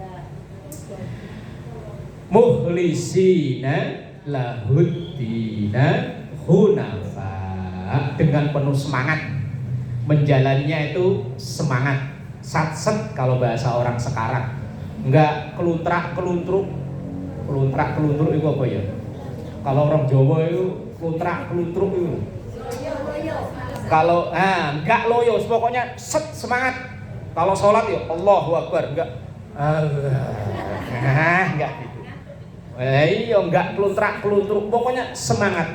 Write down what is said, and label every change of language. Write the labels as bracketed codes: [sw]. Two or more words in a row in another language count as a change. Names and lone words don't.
[ar] مخلصين له الدين حنفاء, [id] dengan penuh semangat. Menjalannya itu semangat. Satset kalau bahasa orang sekarang, enggak keluntrak-keluntruk. Keluntrak-keluntruk itu apa ya? Kalau orang Jawa itu keluntrak-keluntruk itu. Kalau enggak loyo, pokoknya semangat. Kalau sholat ya [ar] الله أكبر, [id] enggak. Enggak gitu. Iya, enggak keluntrak-keluntruk, pokoknya semangat.